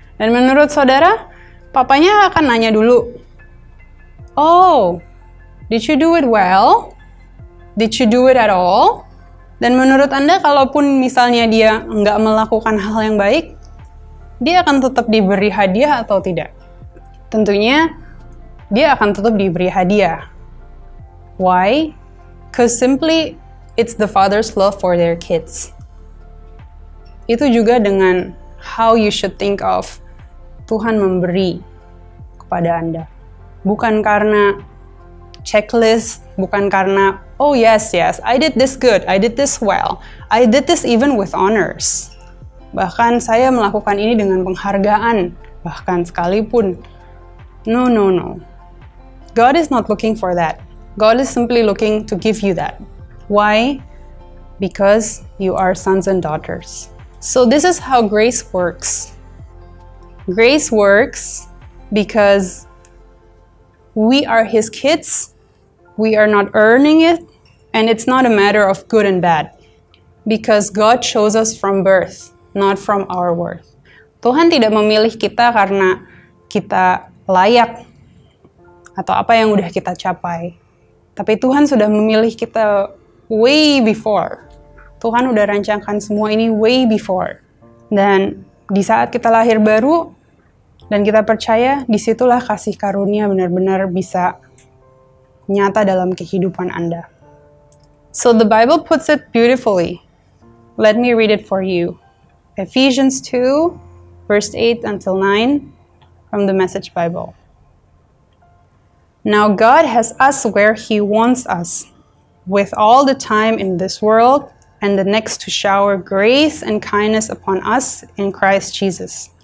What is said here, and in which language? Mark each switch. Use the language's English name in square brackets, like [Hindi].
[Indonesian] Dan menurut saudara, papanya akan nanya dulu, [English] "Oh, did you do it well? Did you do it at all?" [Indonesian] Dan menurut Anda, kalaupun misalnya dia nggak melakukan hal yang baik, dia akan tetap diberi hadiah atau tidak? Tentunya, dia akan tetap diberi hadiah. [English] Why? Because simply, it's the father's love for their kids. [Indonesian] Itu juga dengan [English] how you should think of [Indonesian] Tuhan memberi kepada Anda. Bukan karena checklist, bukan karena, [English] oh yes, I did this good, I did this well, I did this even with honors. [Indonesian] Bahkan saya melakukan ini dengan penghargaan, bahkan sekalipun. [English] No. God is not looking for that. God is simply looking to give you that. Why? Because you are sons and daughters. So this is how grace works. Grace works because we are His kids, we are not earning it, and it's not a matter of good and bad. Because God chose us from birth, not from our worth. [Indonesian] Tuhan tidak memilih kita karena kita layak atau apa yang udah kita capai. Tapi Tuhan sudah memilih kita [English] way before. [Indonesian] Tuhan udah rancangkan semua ini [English] way before. [Indonesian] Dan di saat kita lahir baru dan kita percaya, disitulah kasih karunia benar-benar bisa nyata dalam kehidupan Anda. [English] So the Bible puts it beautifully. Let me read it for you. Ephesians 2, verse 8 until 9 from the Message Bible. Now God has us where He wants us, with all the time in this world and the next to shower grace and kindness upon us in Christ Jesus.